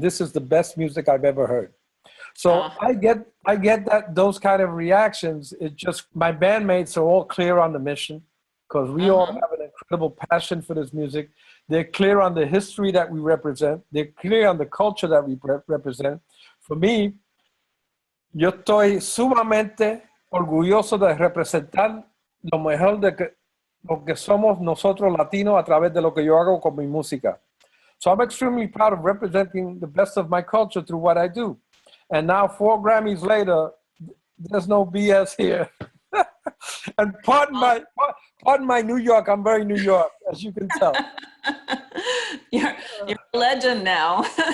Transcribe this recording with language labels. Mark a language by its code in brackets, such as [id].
[en] This is the best music I've ever heard. So I get those kind of reactions. It just, my bandmates are all clear on the mission because we all have an incredible passion for this music. They're clear on the history that we represent. They're clear on the culture that we represent. For me, [es] yo estoy sumamente orgulloso de representar lo mejor de lo que somos nosotros latinos a través de lo que yo hago con mi música. [en] So I'm extremely proud of representing the best of my culture through what I do. And now 4 Grammys later, there's no BS here. And pardon my New York, I'm very New York, as you can tell. You're a legend now.